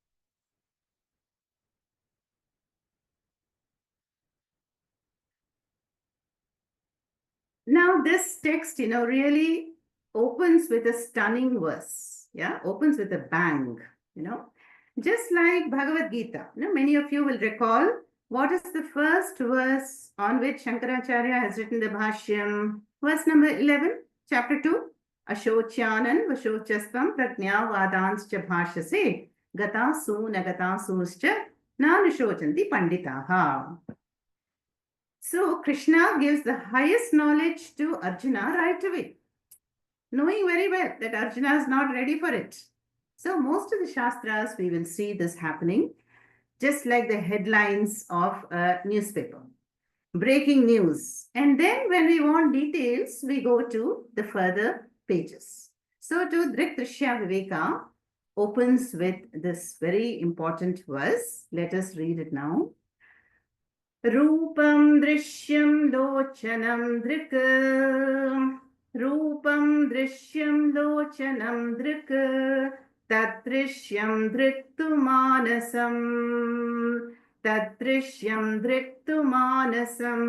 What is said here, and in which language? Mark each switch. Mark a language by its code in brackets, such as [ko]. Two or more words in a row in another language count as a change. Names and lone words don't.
[en] Now this text, really opens with a stunning verse. Yeah, opens with a bang, Just like Bhagavad Gita, many of you will recall what is the first verse on which Shankaracharya has written the Bhashyam. Verse number 11, chapter 2. [sa] Ashocyanan vashochastam prajnavadanscha bhashase gatasu nagatasuscha nanushocanti panditaha. [en] So Krishna gives the highest knowledge to Arjuna right away, knowing very well that Arjuna is not ready for it. So most of the Shastras, we will see this happening, just like the headlines of a newspaper. Breaking news. And then when we want details, we go to the further pages. So to Drshya Viveka opens with this very important verse. Let us read it now. [sa] Rupam drishyam lochanam drik. Rupam drishyam lochanam drik. Tadrishyam driktu manasam. Tadrishyam driktu manasam.